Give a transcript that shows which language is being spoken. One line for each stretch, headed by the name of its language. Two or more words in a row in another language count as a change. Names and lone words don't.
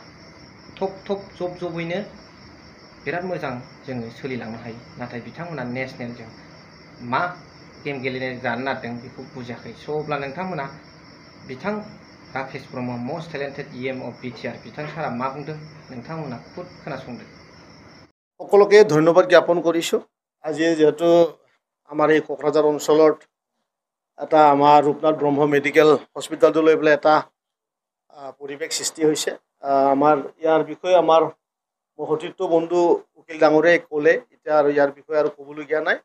Bodo: थब जबैनो बिराद मोजां जोङो सोलिलांनो हायो, नाथाय बिथांमोना नेशनेलजों मा गेम गेलेनाय जानो नागिरदों बेखौ बुजियाखै। स' अब्ला नोंथांमोना बिथां राकेश ब्रह्म
English: most talented EM of BTR
Bodo: बिथां सारा मा बुंदों नोंथांमोना खुद खोनासंदो।
Assamese: সকলোকে ধন্যবাদ জ্ঞাপন কৰিছোঁ। আজি যেহেতু আমাৰ এই কোকৰাঝাৰ অঞ্চলত এটা আমাৰ ৰূপনাথ ব্ৰহ্ম মেডিকেল হস্পিটেলটো লৈ পেলাই এটা পৰিৱেশ সৃষ্টি হৈছে। আমাৰ ইয়াৰ বিষয়ে আমাৰ সতীৰ্থ বন্ধু উকিল ডাঙৰীয়াই ক'লে, এতিয়া আৰু ইয়াৰ বিষয়ে আৰু ক'বলগীয়া নাই।